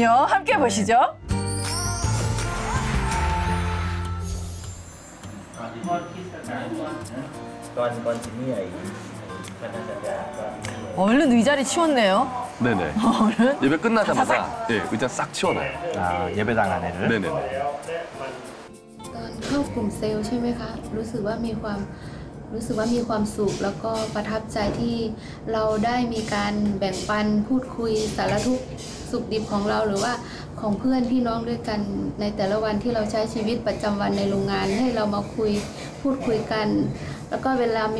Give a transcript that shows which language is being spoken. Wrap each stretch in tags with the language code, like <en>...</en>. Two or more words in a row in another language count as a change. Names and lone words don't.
<ko>함께 보시죠. 얼른 의자를 치웠네요. 네네. 예배 끝나자마자 예, 의자 싹 치워놔요. 아, 예배당 안에를. 네네네.</ko> <th>ตอนเข้ากลุ่มเซลล์ใช่ไหมคะรู้สึกว่ามีความสุขแล้วก็ประทับใจที่เราได้มีการแบ่งปันพูดคุยสารทุกข์สุขดิบของเราหรือว่าของ เพื่อนพี่น้องด้วยกันในแต่ละวันที่เราใช้ชีวิตประจำวันในโรงงานให้เรามาพูดคุยกัน แล้วก็เวลามี</th>